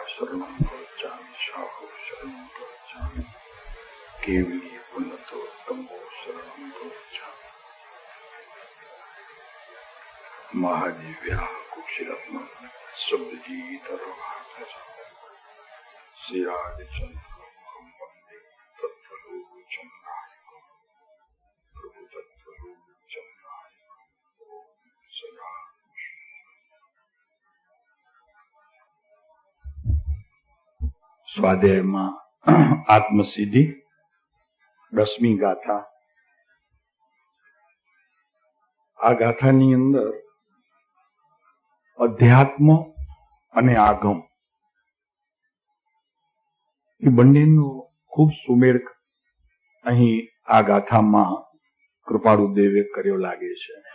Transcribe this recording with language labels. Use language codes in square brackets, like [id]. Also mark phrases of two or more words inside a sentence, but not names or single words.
[sa] शरणं गच्छामि साहु शरणं गच्छामि केवली पुनतो तमो शरणं गच्छामि महादिव्या कुक्षिरत्न शब्दजीतरवाहक श्रीराजचंद्रं वंदे तत्त्वलोचननायकं प्रभु तत्त्वलोचननायकं सदा [gu] સ્વાધ્યાયમાં આત્મસિદ્ધિ 10મી ગાથા. આ ગાથાની અંદર અધ્યાત્મ અને આગમ એ બંનેનો ખૂબ સુમેળ અહીં આ ગાથામાં કૃપાળુ દેવે કર્યો લાગે છે.